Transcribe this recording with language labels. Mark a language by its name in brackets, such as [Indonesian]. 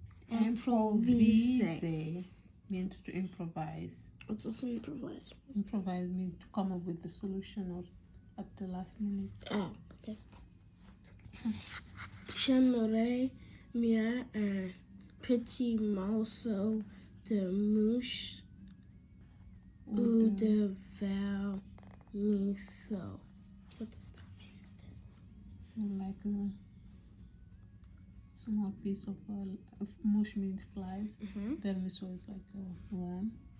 [English] Improviser means to improvise. What's this improvise? Improvise means to come up with the solution or at the last minute. Oh, okay. [French] J'aimerais mieux un petit morceau de mouche ou de vermisseau. [English] What does that mean? Like a small piece of mush means flies. Vermisseau is like a worm.